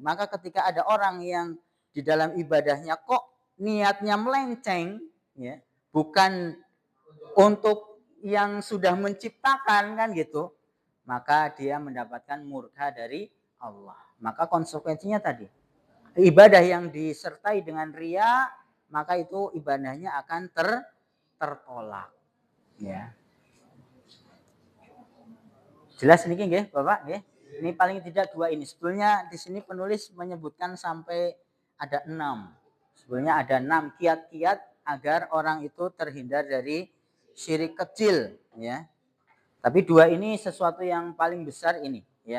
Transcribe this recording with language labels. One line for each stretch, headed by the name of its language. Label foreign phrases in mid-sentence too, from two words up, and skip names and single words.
Indonesian: Maka ketika ada orang yang di dalam ibadahnya kok niatnya melenceng, ya, bukan untuk yang sudah menciptakan kan gitu, maka dia mendapatkan murka dari Allah. Maka konsekuensinya tadi, ibadah yang disertai dengan ria, maka itu ibadahnya akan tertolak. Ya. Jelas ini nggih, Bapak nggih. Ini paling tidak dua ini. Sebetulnya di sini penulis menyebutkan sampai ada 6. Sebetulnya ada 6 kiat-kiat agar orang itu terhindar dari syirik kecil, ya. Tapi dua ini sesuatu yang paling besar ini, ya.